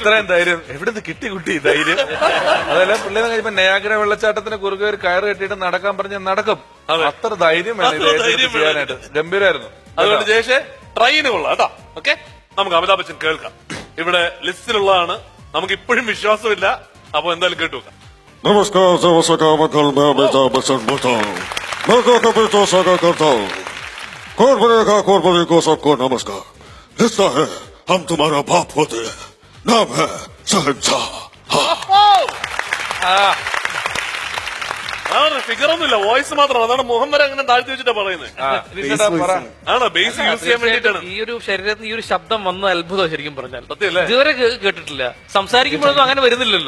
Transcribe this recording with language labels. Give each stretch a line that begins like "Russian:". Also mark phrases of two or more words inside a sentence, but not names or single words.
Malayalam: ഇത്രയും ധൈര്യം എവിടുന്ന് കിട്ടി കുട്ടി ധൈര്യം? അതല്ല പിള്ളേരെ കഴിയുമ്പോ നയാഗ്ര വെള്ളച്ചാട്ടത്തിന് കുറുകെ ഒരു കയറ് കെട്ടിയിട്ട് നടക്കാൻ പറഞ്ഞ നടക്കും. അത്ര ധൈര്യം വേണം ഇത് ഏറ്റെടുത്ത് ചെയ്യാനായിട്ട്. ഗംഭീരായിരുന്നു. അതുകൊണ്ട് ജയേഷെ ട്രൈന് കൊള്ളാം കേട്ടോ. ഓക്കെ, നമുക്ക് അമിതാഭ് ബച്ചൻ കേൾക്കാം. ഇവിടെ ലിസ്റ്റിലുള്ളതാണ്, നമുക്ക് ഇപ്പോഴും വിശ്വാസമില്ല. അപ്പൊ എന്തായാലും കേട്ടു നോക്കാം.
Hindi: नमस्कार नमस्कार मैं अमिताभ बच्चन बोलता हूँ। मैं तो बेटा सगा करता हूँ। कौन को सबको नमस्कार। लिखता है हम तुम्हारा बाप होते हैं, नाम है शहंशाह।
Malayalam: ഫിഗർ ഒന്നുമില്ല, വോയിസ് മാത്രമാണ്. അതാണ് മുഖം വരെ അങ്ങനെ താഴ്ത്തി വെച്ചിട്ടാ പറയുന്നത്. ആണോ
English: bass use
Malayalam: ചെയ്യാൻ വേണ്ടിട്ടാണ്. ഈ ഒരു ശരീരത്തിൽ ഈ ഒരു ശബ്ദം വന്ന അത്ഭുതം ശരിക്കും പറഞ്ഞാൽ. സത്യമല്ലേ? ഇതുവരെ കേട്ടിട്ടില്ല. സംസാരിക്കുമ്പോഴൊന്നും അങ്ങനെ വരുന്നില്ലല്ലോ.